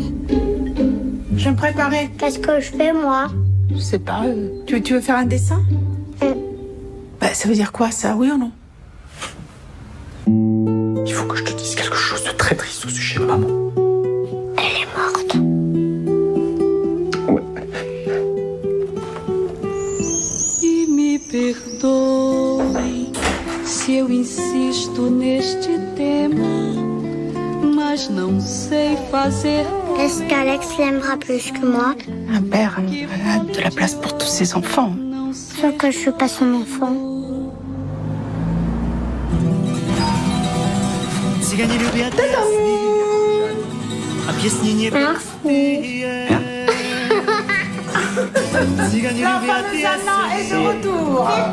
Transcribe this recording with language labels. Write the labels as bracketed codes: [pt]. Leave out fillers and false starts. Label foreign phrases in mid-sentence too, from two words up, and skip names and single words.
[fr] Je vais me préparer. Qu'est-ce que je fais, moi? Je sais pas, tu veux faire un dessin? Bah ça veut dire quoi ça, oui ou non? Il faut que je te dise quelque chose de très triste au sujet de maman. Elle est morte. [pt] Me perdoe se eu insisto neste tema, mas não sei fazer. [fr] Est-ce qu'Alex l'aimera plus que moi? Un père a de la place pour tous ses enfants. Sauf que je suis pas son enfant. L'enfant de Sana est de retour.